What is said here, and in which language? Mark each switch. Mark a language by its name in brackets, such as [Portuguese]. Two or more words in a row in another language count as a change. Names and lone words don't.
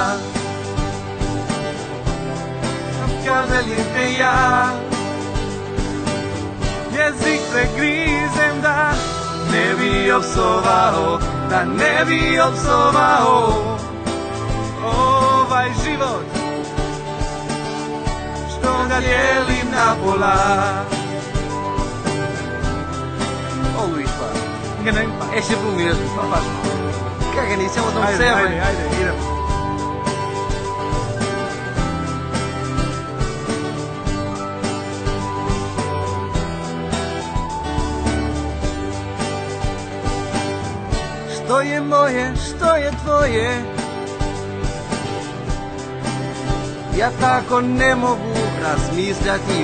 [Croatian] Kad želim te ja, jezik pregrizem da ne bi opsovao, da ne bi opsovao ovaj život, što ga dijelim na pola. [Portuguese] Oh Luís, pá, Enganei-me, pá. é sempre o mesmo, pá, faz mal. Caga nisso, elas não [Croatian] Ajde, [Portuguese] percebem. [Croatian] ajde, idemo. Što je moje, što je tvoje, ja tako ne mogu razmišljati.